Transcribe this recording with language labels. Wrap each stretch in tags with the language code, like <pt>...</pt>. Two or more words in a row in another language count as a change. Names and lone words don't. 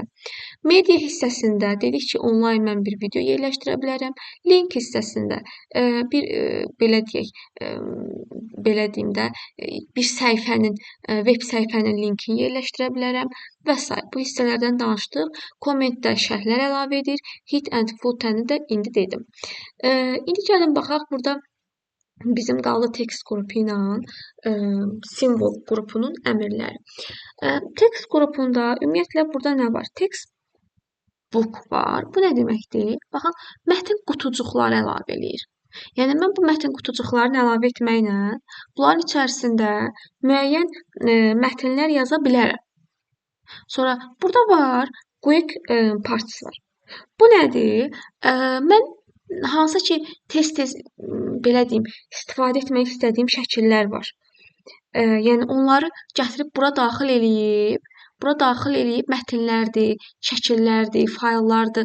<az>Media hissəsində dedik ki, onlayn mən bir video yerləşdirə bilərəm. Link hissəsində belə deyək, belə deyim də, bir səhifənin, veb səhifənin linkini yerləşdirə bilərəm və s. Bu hissələrdən danışdıq. Kommentdə şərhlər əlavə edir.</az> <en>Hit and footer-</en> <az>ni də indi dedim. İndi gəlin baxaq burada bizim qaldı text qrupu ilə simvol qrupunun əmrləri. Text qrupunda ümumiyyətlə burada nə var?</az> <en>Text book</en> <az>var. Bu nə deməkdir? Baxın, mətn qutucuqları əlavə eləyir. Yəni, mən bu mətn qutucuqlarını əlavə etməklə bunların içərisində müəyyən mətnlər yaza bilərəm. Sonra burada var,</az> <en>quick parts</en> <az>var. Bu nədir? Mən hansı ki, tez-tez belə deyim, istifadə etmək istədiyim şəkillər var. Yəni, onları gətirib bura daxil eləyib mətnlərdir, şəkillərdir, fayllardır.</az>